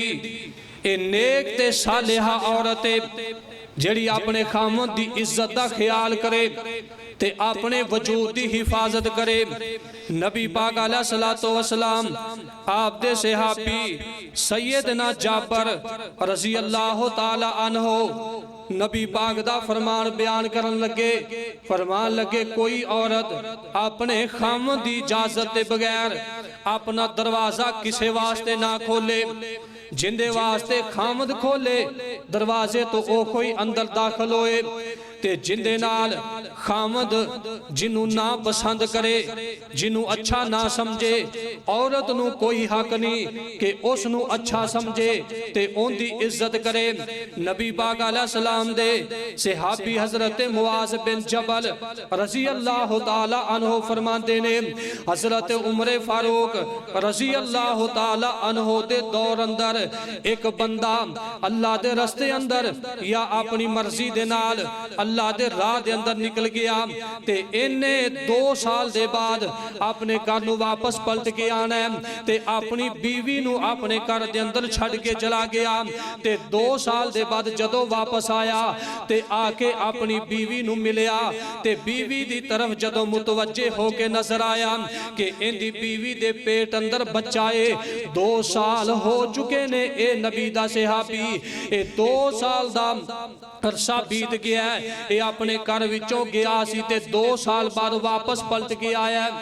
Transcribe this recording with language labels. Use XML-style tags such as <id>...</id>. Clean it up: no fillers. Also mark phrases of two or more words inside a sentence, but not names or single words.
<pa>اے نیک تے صالحہ عورت جیہڑی اپنے خاوند کی عزت کا خیال کرے تے اپنے وجود کی حفاظت کرے. نبی پاک</pa> <ar>عليه الصلاة والسلام</ar> <pa>آپ دے صحابی سیدنا جابر</pa> <ar>رضي الله تعالى عنه</ar> <pa>نبی پاک دا فرمان بیان کرن لگے، فرمان لگے کوئی عورت اپنے خاوند کی اجازت کے بغیر اپنا دروازہ کسے واسطے نہ کھولے، جیندے واسطے خاوند کھولے دروازے تو او کوئی اندر داخل ہوئے، تے جیندے نال خاوند جنہوں نا پسند کرے، جنہوں اچھا نہ سمجھے، عورت نوں کوئی حق نہیں کہ اوہنوں اچھا سمجھے تے انکی عزت کرے. نبی پاک</pa> <ar>عليه السلام</ar> <pa>دے صحابی حضرت معاذ بن جبل</pa> <ar>رضي الله تعالى عنه</ar> <pa>فرماتے نے، حضرت عمر فاروق</pa> <ar>رضي الله تعالى عنه</ar> <pa>دے دور اندر ایک بندہ اللہ دے رستے اندر یا اپنی مرضی دے نال اللہ دے راہ دے اندر نکل گیا تے انے 2 سال دے بعد اپنے گھر نوں واپس پلٹ کے آنا ہے تے اپنی بیوی نوں اپنے گھر دے اندر چھڈ کے چلا گیا تے 2 سال دے بعد جدوں واپس آیا تے آ کے اپنی بیوی نوں ملیا تے بیوی دی طرف جدوں متوجہ ہو کے نظر آیا کہ اینہدی بیوی دے پیٹ اندر بچہ ہے، 2 سال ہو چکے نے اے نبی دا صحابی اے 2 سال دا عرصہ بیت گیا ہے، یہ اپنے گھر وچوں گیا سی تے 2 سال بعد واپس پلٹ کے آیا</pa>